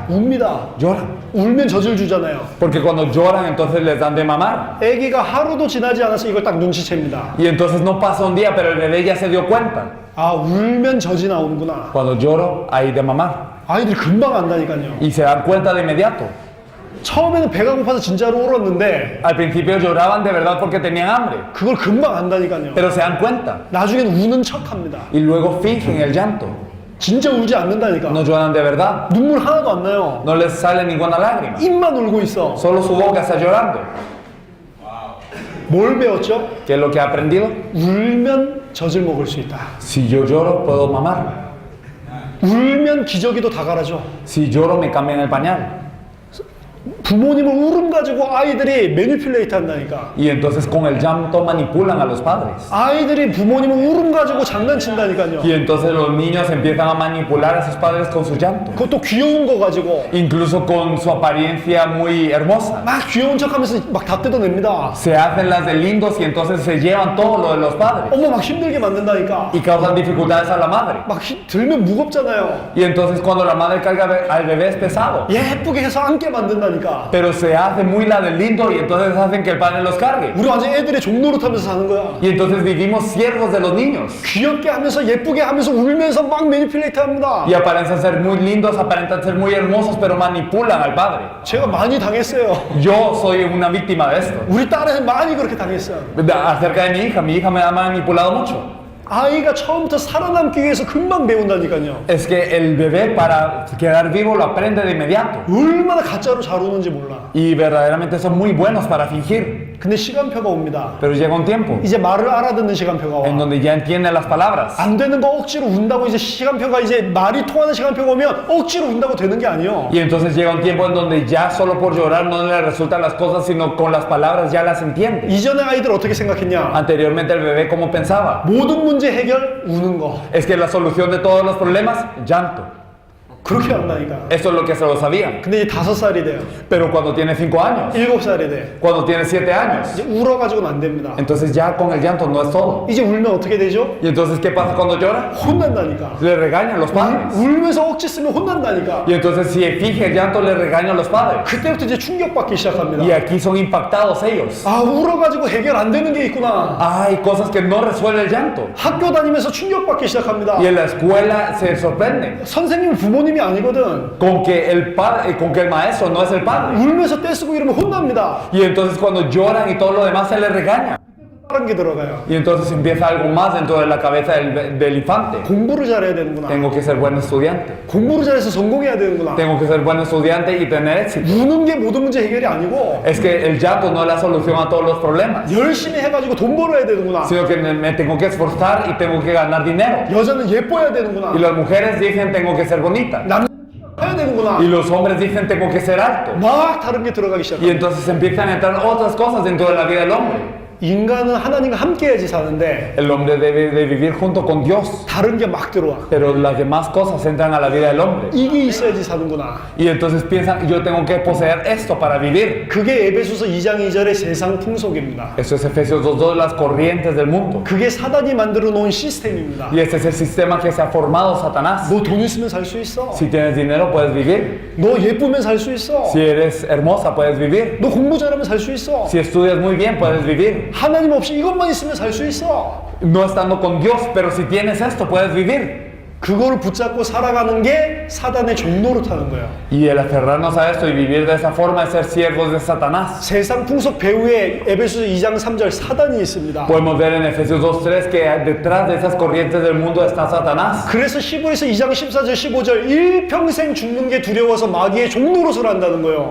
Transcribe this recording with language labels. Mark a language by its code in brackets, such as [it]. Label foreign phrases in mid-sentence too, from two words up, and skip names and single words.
[ko] 웁니다. [es] Lloran. [ko] 울면 젖을 주잖아요. [es] Porque cuando lloran, entonces les dan de mamar. [ko] 아기가 하루도 지나지 않아서 이걸 딱 눈치챕니다. [es] Y entonces no pasa un día, pero el bebé ya se dio cuenta. [ko] 아, 울면 젖이 나오는구나. [es] Cuando lloro, hay de mamar. [ko] 아이들이 금방 안다니까요. [es] Y se dan cuenta de inmediato. [ko] 처음에는 배가 고파서 진짜로 울었는데 [es] Al principio lloraban de verdad porque tenían hambre, [ko] 그걸 금방 안다니까요. [es] pero se dan cuenta. [ko] 나중엔 우는 척합니다. [es] Y luego fingen el llanto. [ko] 진짜 울지 않는다니까. [es] No lloran de verdad. [ko] 눈물 하나도 안 나요. [es] No les sale ninguna lágrima. [ko] 입만 울고 있어. [es] Solo su boca está llorando. [ko] 뭘 배웠죠? [es] ¿Qué es lo que ha aprendido? [ko] 울면 젖을 먹을 수 있다. [es] Si yo lloro, puedo mamar. [ko] 울면 기저귀도 다 갈아줘. [es] Si lloro, me cambian el pañal. [ko] 부모님을 울음 가지고 아이들이 매니플레이트 한다니까. [es] Y entonces con el llanto manipulan a los padres. [ko] 아이들이 부모님을 울음 가지고 장난친다니까요. [es] Y entonces los niños empiezan a manipular a sus padres con su llanto. [ko] 그것도 귀여운 거 가지고 [es] Incluso con su apariencia muy hermosa. [ko] 막 귀여운 척하면서 막 다 뜯어냅니다. [es] Se hacen las de lindos y entonces se llevan todo lo de los padres. [ko] 어머 막 힘들게 만든다니까. [es] Y causan dificultades a la madre. [ko] 막 들면 무겁잖아요. [es] Y entonces cuando la madre carga al bebé es pesado. [ko] 예쁘게 해서 안게 만든다니까. [es] Pero se hace muy la del lindo y entonces hacen que el padre los cargue. [ko] 우리 완전 애들의 종노릇하면서 사는 거야. [es] Y entonces vivimos siervos de los niños. [ko] 귀엽게 하면서 예쁘게 하면서 울면서 막 매니플레이트 합니다. [es] Y aparentan ser muy lindos, aparentan ser muy hermosos, pero manipulan al padre. [ko] 제가 많이 당했어요. [es] Yo soy una víctima de esto. [ko] 우리 딸은 많이 그렇게 당했어요. [es] Acerca de mi hija me ha manipulado mucho. [ko] 아이가 처음부터 살아남기 위해서 금방 배운다니까요. [es] Es que el bebé para quedar vivo lo aprende de inmediato. [ko] 얼마나 가짜로 잘 우는지 몰라. [es] Y verdaderamente son muy buenos para fingir. [ko] 근데 시간표가 옵니다. [es] Pero llega un tiempo [ko] 이제 말을 알아듣는 시간표가 [es] en [ko] 와. [es] donde ya entienden las palabras. [ko] 안 되는 거 억지로 운다고 이제 시간표가 이제 말이 통하는 시간표가 오면 억지로 운다고 되는 게 아니에요. [es] Y entonces llega un tiempo en donde ya solo por llorar no le resultan las cosas, sino con las palabras ya las entiende. [ko] 이전에 아이들 어떻게 생각했냐? [es] Anteriormente el bebé, ¿cómo pensaba? [ko] 모든 문제 해결 우는 거. [es] Es que la solución de todos los problemas, llanto. [ko] 그렇게 한다니까. [es] Eso es lo que se lo sabían. [ko] 근데 이제 5살이 돼요. [es] Pero cuando tiene 5 años, [ko] 7살이 돼. [es] cuando tiene 7 años, [ko] 이제 울어가지고는 안 됩니다. [es] entonces ya con el llanto no es todo. [ko] 이제 울면 어떻게 되죠? [es] Y entonces, ¿qué pasa cuando llora? [ko] 혼난다니까. [es] Le regañan los padres. [ko] 울면서 억지 쓰면 혼난다니까. [es] Y entonces, si finge el llanto, le regañan los padres. [ko] 그때부터 이제 충격받기 시작합니다. [es] Y aquí son impactados ellos. [ko] 아, 울어가지고 해결 안 되는 게 있구나. [es] Hay cosas que no resuelve el llanto. [ko] 학교 다니면서 충격받기 시작합니다. [es] Y en la escuela se sorprenden [ko] 선생님이 부모님이 아니거든. [es] con que el padre, con que el maestro no es el padre. [ko] 울면서 떼쓰고 이러면 혼납니다. [es] Y entonces cuando lloran y todo lo demás se les regaña. [ko] 다른 게 들어가요. [es] Y entonces empieza algo más dentro de la cabeza del infante. [ko] 공부를 잘해야 되는구나. [es] Tengo que ser buen estudiante. [ko] 공부를 잘해서 성공해야 되는구나. [es] Tengo que ser buen estudiante y tener éxito. [ko] 우는 게 모든 문제 해결이 아니고 [es] Es que el llanto no es la solución a todos los problemas, [ko] 열심히 해가지고 돈 벌어야 되는구나. [es] sino que me tengo que esforzar y tengo que ganar dinero. [ko] 여자는 예뻐야 되는구나. [es] Y las mujeres dicen tengo que ser bonita. [ko] 남자는 해야 되는구나. [es] Y los hombres dicen tengo que ser alto. [ko] 막 다른 게 들어가기 [es] Y [ko] 시작합니다. [es] entonces empiezan a entrar otras cosas dentro de la vida del hombre. [ko] 인간은 하나님과 함께해야지 사는데 [es] El hombre debe de vivir junto con Dios, [ko] 다른 게 막 들어와. [es] pero las demás cosas entran a la vida del hombre. [ko] 이게 있어야지 사는구나. [es] Y entonces piensan, yo tengo que poseer esto para vivir. [ko] 그게 에베소서 2장 2절의 세상 풍속입니다. [es] Eso es Efesios 2:2, las corrientes del mundo. [ko] 그게 사단이 만들어 놓은 시스템입니다. [es] Y este es el sistema que se ha formado Satanás. [ko] 너 돈 있으면 살 수 있어. [es] Si tienes dinero, puedes vivir. [ko] 너 예쁘면 살 수 있어. [es] Si eres hermosa, puedes vivir. [ko] 너 공부 잘하면 살 수 있어. [es] Si estudias muy bien, puedes vivir. [ko] 하나님 없이 이것만 있으면 살 수 있어. [es] No estando con Dios, pero si tienes esto, puedes vivir. [ko] 그거를 붙잡고 살아가는 게 사단의 종로로 타는 거예요. [es] Y el aferrarnos a esto y vivir de esa forma es ser siervos de Satanás. [ko] 세상 풍속 배후에 에베소서 2장 3절 사단이 있습니다. [es] Podemos ver en Efesios 2:3 que detrás de esas corrientes del mundo está Satanás. [ko] 그래서 히브리서 2장 14절 15절 일평생 죽는 게 두려워서 마귀의 종노릇을 한다는 거예요.